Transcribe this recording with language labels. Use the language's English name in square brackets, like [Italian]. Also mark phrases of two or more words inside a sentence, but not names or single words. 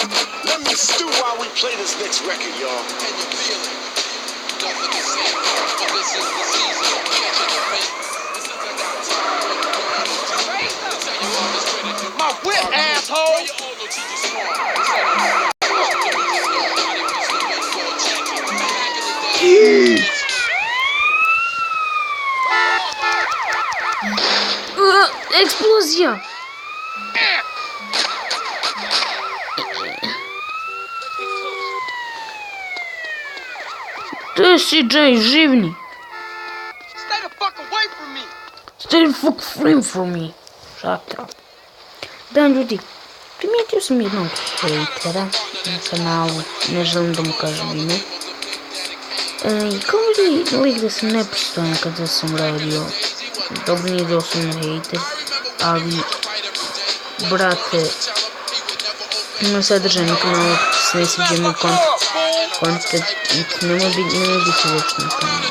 [English] Let me stew while we play this next record, y'all. Can you feel it? Nothing is safe, but this is the season of catching the fate. This is the time. My whip, asshole! [Bosnian] Eksplozija! Gdje si, Jay, živni? [English] Stay the fuck frame from me. [Bosnian] Šatra. Da, ljudi, primijetio sam jednog hejtera na kanalu, ne želim da mu kažem ime. I kao vidi lik da sam nepristojan kada sam radio. Dobro, nije doslovno hejter, ali, brate, ima sadržaj na kanalu, se ne sviđa moj kontent, nemoj biti uopšte na kanalu.